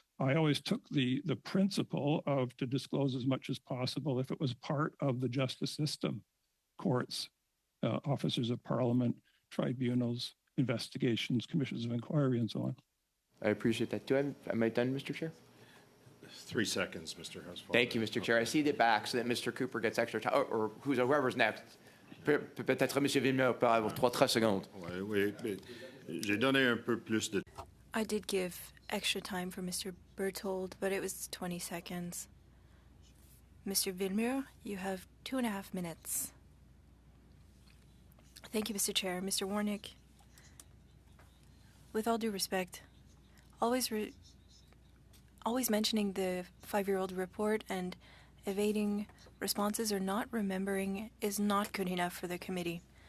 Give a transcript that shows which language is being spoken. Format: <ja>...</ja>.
<en>I always took the principle of to disclose as much as possible if it was part of the justice system, courts, officers of parliament, tribunals, investigations, commissions of inquiry, and so on. I appreciate that. Am I done, Mr. Chair? 3 seconds, Mr. Housefather. Thank you, Mr. Chair. I cede it back so that Mr. Cooper gets extra time, or whoever's next.</en> <fr>Peut-être M. Villemot peut avoir 30 secondes. Oui, j'ai donné un peu plus de...</fr> <en>I did give extra time for Mr. Berthold, but it was 20 seconds. Mr. Villemot, you have 2.5 minutes. Thank you, Mr. Chair. Mr. Warnick, with all due respect, always mentioning the 5-year-old report and evading responses or not remembering is not good enough for the committee.</en>